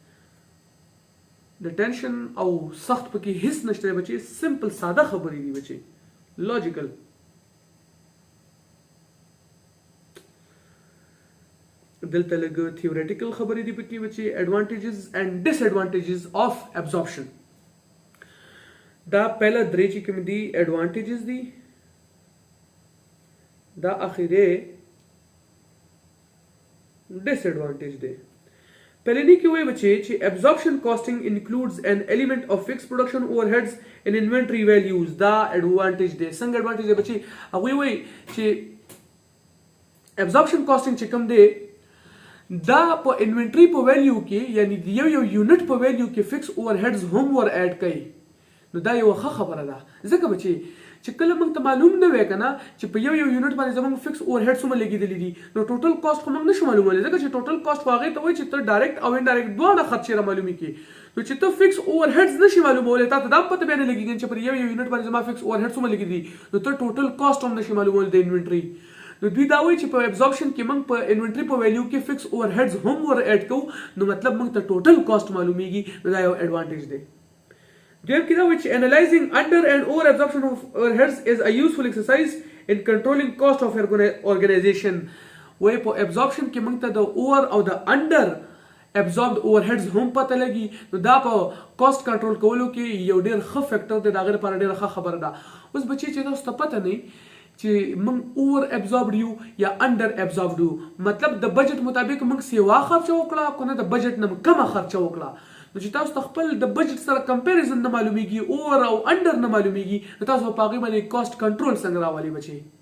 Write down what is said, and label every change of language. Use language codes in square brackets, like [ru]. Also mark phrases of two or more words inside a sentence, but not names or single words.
[ps] د ټینشن او سخت پکې هیڅ نشته بچي سمپل ساده خبرې دي بچي لوجیکل دلته لګ تھیوریټیکل خبرې دي پکې بچي [en] advantages and disadvantages of absorption [ps] دا پہلا درې چې کوم دي ایڈوانټیجز دي دا اخیره ډیس ایڈوانټیج دی پہلے کې وایي بچي چې [en] absorption costing includes an element of fixed production overheads and inventory values [ps] دا advantage دی څنګه advantage دی بچي هغه وایي چې absorption costing چې کوم دی دا په انوینټری په ویلیو کې یعنی یو یونټ په ویلیو کې [en] fixed overheads [ps] هم ور اډ کړي نو دا یو ښه خبره ده ځکه بچي چې کله موږ ته معلوم نه وای کنه چې په یو یونټ باندې زموږ [en] fixed overhead [ps] څومره لګیدلې دي نو [en] total cost [ps] خو موږ نشو معلومولی ځکه چې [en] total cost [ps] واغې ته وایي چې ته ډایرکټ او انډایرکټ دواړه خرچې را معلومې کړي نو چې ته [en] fixed overheads [ps] نشي معلومولی تا ته دا پته بیا نه لګېږي چې پر یو یونټ باندې زما [en] fixed overhead [ps] څومره لګېدي نو ته [en] total cost [ps] هم نشي معلومولی د انوینټري نو دوی دا وایي چې په ابزورپشن کې موږ په انوینټري په ویلیو کې [en] fixed overheads [ps] هم ور اډ کوو نو مطلب موږ ته ټوټل کاست معلومیږي نو دا یو ایڈوانټیج دی دویم کې دا وایي چې [en] analyzing under and over absorption of overheads is a useful exercise in controlling cost of organization [ps] وایي په absorption کې موږ ته د over او د [en] under absorbed overheads [ps] هم پته لګي نو دا په [en] cost control [ps] کولو کې یو ډېر ښه فیکټر دی د هغې لپاره ډېره ښه خبره ده اوس بچي چې تاسو ته پته نه چې موږ [en] over absorbed [ps] یو یا [en] under absorbed [ps] یو مطلب د بجټ مطابق موږ سیوا خرچه وکړه که نه د بجټ نه کمه خرچه وکړه نو چې تاسو ته خپل د بجټ سره کمپیریزن نه معلومیږي اوور او انډر نه معلومیږي نو تاسو په هغې باندې [en] cost control [ps] څنګه راولي بچي